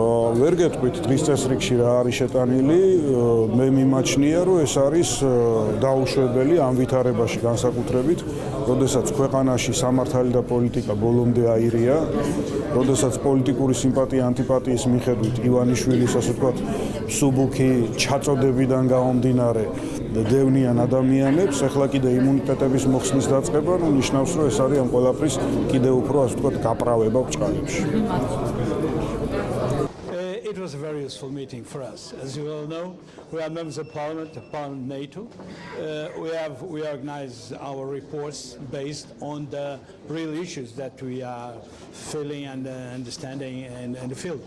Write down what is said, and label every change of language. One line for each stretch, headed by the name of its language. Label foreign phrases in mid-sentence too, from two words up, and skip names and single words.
Georgian: ვერ გეტყვით დღის წესრიგში რა არის შეტანილი, მე მიმაჩნია, რომ ეს არის დაუშვებელი ამ ვითარებაში განსაკუთრებით, როდესაც ქვეყანაში სამართალი და პოლიტიკა ბოლომდე აირია, როდესაც პოლიტიკური სიმპათია ანტიპათიის მიხედვით ივანიშვილის, ასე ვთქვათ, მსუბუქი ჩაწოდებიდან გამომდინარე დევნიან ადამიანებს, ახლა კიდე იმუნიტეტების მოხსნის დაწყება, ნიშნავს, რომ ეს არის ამ ყველაფრის კიდე უფრო, ასე ვთქვათ, გაправება ბჭყალებში.
English: It was a very useful meeting for us. As you all know, we are members of Parliament NATO. We organize our reports based on the real issues that we are feeling and understanding in the field.